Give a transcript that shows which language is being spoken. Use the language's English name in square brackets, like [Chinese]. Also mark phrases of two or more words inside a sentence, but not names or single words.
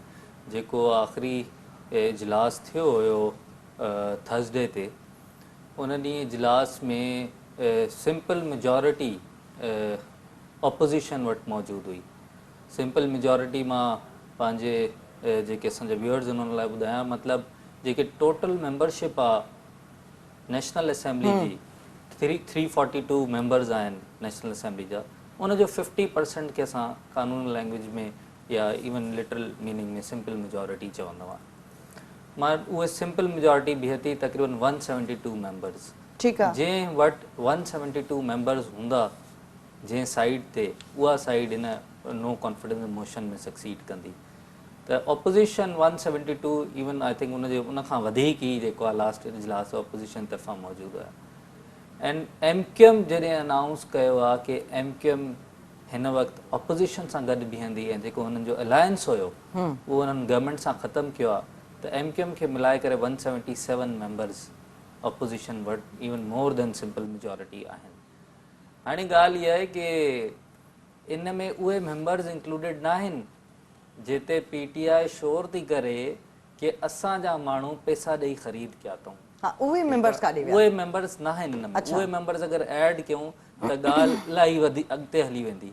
[Sindhi] जेको आख़िरी इजलास थियो हुयो थर्सडे ते, उन ॾींहुं इजलास में [English] simple majority opposition [Sindhi] वटि मौजूदु हुई। [English] simple majority [Sindhi] मां पंहिंजे जेके असांजा व्यूअर्स उन्हनि लाइ ॿुधायां, मतिलबु जेके [English] total membership [Sindhi] आहे नेशनल असेंबली जी 342 मेंबर्स आहिनि नेशनल असेंबली जा, उनजो 50% खे असां कानूनी लैंग्वेज में या [English] even literal meaning [Sindhi] में [English] simple majority [Sindhi] चवंदा हुआ। मां उहे [English] simple majority [Sindhi] बीहे थी तक़रीबन 172 मेंबर्स। ठीकु आहे। जंहिं वटि 172 मेंबर्स हूंदा जंहिं साइड ते, उहा साइड [English] in no confidence motion [Sindhi] में सक्सीड कंदी। त अपोज़िशन 172 [English] even I think [Sindhi] उनखां वधीक ई जेको आहे लास्ट इजलास अपोज़िशन तरफ़ां मौजूदु आहे। एंड एमक्यूएम जॾहिं अनाउंस कयो आहे कि एमक्यूएम हिन वक़्तु अपोज़िशन सां गॾु बीहंदी ऐं जेको हुननि जो अलायंस हुयो उहो हुननि गवर्नमेंट सां ख़तमु कयो आहे, त एमक्यूएम खे मिलाए करे 177 मेंबर्स अपोज़िशन वटि [English] even more than simple majority [Sindhi] आहिनि। हाणे ॻाल्हि इहा आहे कि इन में उहे मेंबर्स इंक्लूडेड न आहिनि जिते पीटीआई शोर थी करे कि असांजा माण्हू पैसा ॾेई ख़रीद कया अथऊं। उहे मेंबर्स काॾे विया? उहे मेंबर्स न आहिनि हिन में। उहे मेंबर्स अगरि ऐड कयूं त ॻाल्हि इलाही अॻिते हली वेंदी।